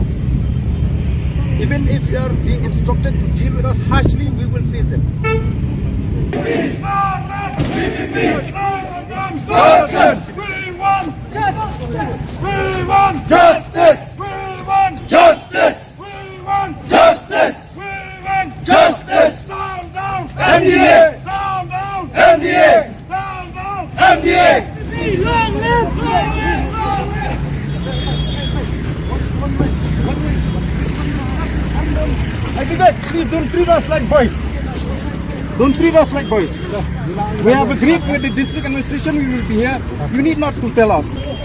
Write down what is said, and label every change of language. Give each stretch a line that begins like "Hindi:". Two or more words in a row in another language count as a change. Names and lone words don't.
English: Even if you are being instructed to deal with us harshly, we will face it. Justice! Justice! Justice! Justice! MDA! MDA! MDA! Long live! I beg, please don't treat us like boys. Don't treat us like boys. We have agreed with the district administration, we will be here. You need not to tell us.